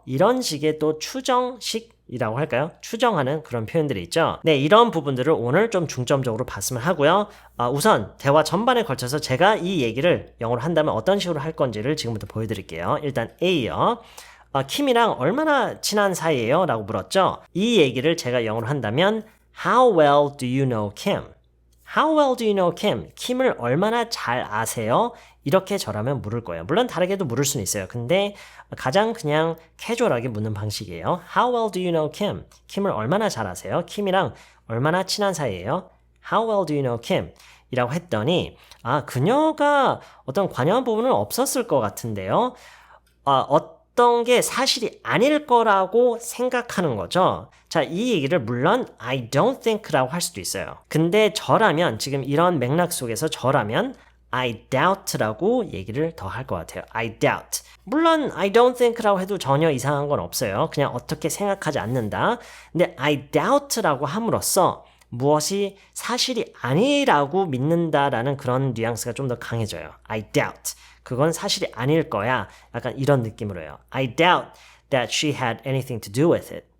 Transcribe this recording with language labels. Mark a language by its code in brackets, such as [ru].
[ko] 이런 식의 또 추정식이라고 할까요? 추정하는 그런 표현들이 있죠. 네, 이런 부분들을 오늘 좀 중점적으로 봤으면 하고요. 우선 대화 전반에 걸쳐서 제가 이 얘기를 영어로 한다면 어떤 식으로 할 건지를 지금부터 보여드릴게요. 일단 A요. 킴이랑 얼마나 친한 사이예요? 라고 물었죠. 이 얘기를 제가 영어로 한다면 [en] How well do you know Kim? How well do you know Kim? [ko] 킴을 얼마나 잘 아세요? 이렇게 저라면 물을 거예요. 물론 다르게도 물을 수는 있어요. 근데 가장 그냥 캐주얼하게 묻는 방식이에요. [en] How well do you know Kim? [ko] 킴을 얼마나 잘 아세요? 킴이랑 얼마나 친한 사이예요? [en] How well do you know Kim? [ko] 이라고 했더니 그녀가 어떤 관여한 부분은 없었을 것 같은데요. 어떤 게 사실이 아닐 거라고 생각하는 거죠. 자, 이 얘기를 물론 [en] I don't think [ko] 라고 할 수도 있어요. 근데 저라면 지금 이런 맥락 속에서 저라면 [en] I doubt [ko] 라고 얘기를 더 할 것 같아요. [en] I doubt. [ko] 물론 [en] I don't think [ko] 라고 해도 전혀 이상한 건 없어요. 그냥 어떻게 생각하지 않는다. 근데 [en] I doubt [ko] 라고 함으로써 무엇이 사실이 아니라고 믿는다라는 그런 뉘앙스가 좀 더 강해져요. [en] I doubt. [ko] 그건 사실이 아닐 거야. 약간 이런 느낌으로 해요. [en] I doubt that she had anything to do with it.